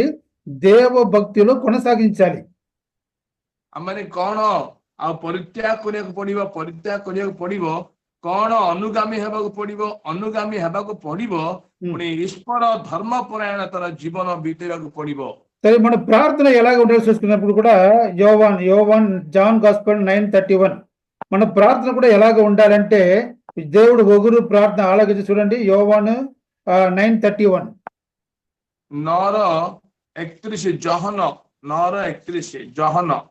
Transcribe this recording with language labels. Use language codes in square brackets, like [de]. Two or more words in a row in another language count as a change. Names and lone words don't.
[te] దేవ భక్తిలో కొనసాగించాలి. [or] ମାନେ କଣ ଆଉ ପରିତ୍ୟାଗ କରିବାକୁ ପଡିବ କଣ ଅନୁଗାମୀ ହେବାକୁ ପଡିବ ପୁଣି ଈଶ୍ୱର ଧର୍ମ ପରାୟଣତାର ଜୀବନ ବିତେଇବାକୁ ପଡିବ। [te] సరే, మన ప్రార్థన ఎలాగ ఉండాలి చూసుకున్నప్పుడు కూడా జాన్ గాస్పెల్ 9:31 మన ప్రార్థన కూడా ఎలాగ ఉండాలంటే దేవుడు ఒగురు ప్రార్థన ఆలకించి చూడండి. యోవాను 9:31 9:31 జోహన 9:31 జోహన